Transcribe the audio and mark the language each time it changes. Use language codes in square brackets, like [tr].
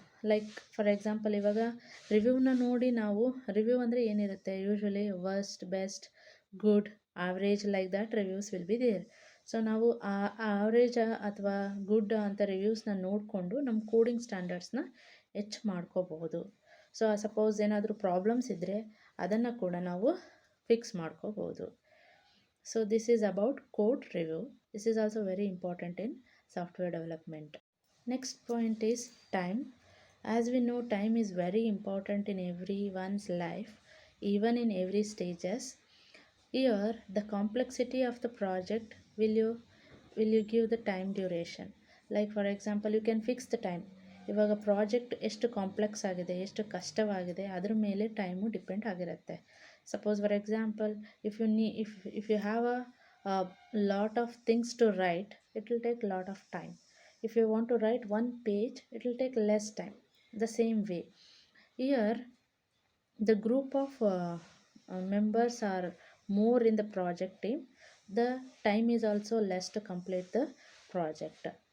[kn] Like for example ಇವಾಗ ರಿವ್ಯೂನ ನೋಡಿ ನಾವು ರಿವ್ಯೂ ಅಂದರೆ ಏನಿರುತ್ತೆ, usually worst, best, good, average, [en] Like that reviews will be there. [kn] So ನಾವು ಆ ಆವ್ರೇಜ್ ಅಥವಾ ಗುಡ್ ಅಂತ ರಿವ್ಯೂಸ್ನ ನೋಡಿಕೊಂಡು ನಮ್ಮ ಕೋಡಿಂಗ್ ಸ್ಟ್ಯಾಂಡರ್ಡ್ಸ್ನ ಹೆಚ್ಚು ಮಾಡ್ಕೋಬಹುದು. ಸೊ ಸಪೋಸ್ ಏನಾದರೂ ಪ್ರಾಬ್ಲಮ್ಸ್ ಇದ್ದರೆ ಅದನ್ನು ಕೂಡ ನಾವು ಫಿಕ್ಸ್ ಮಾಡ್ಕೋಬೋದು. [en] So this is about code review. This is also very important in software development. Next point is time. As we know, time is very important in everyone's life, even in every stages. Here, the complexity of the project will you give the time duration. Like for example, you can fix the time. [kn] ಇವಾಗ project ಎಷ್ಟು complex ಆಗಿದೆ, ಎಷ್ಟು ಕಷ್ಟವಾಗಿದೆ, ಅದ್ರ ಮೇಲೆ time depend ಆಗಿರುತ್ತೆ. [en] Suppose for example, if you have a lot of things to write, it will take a lot of time. If you want to write one page, it will take less time. The same way here, the group of members are more in the project team, the time is also less to complete the project.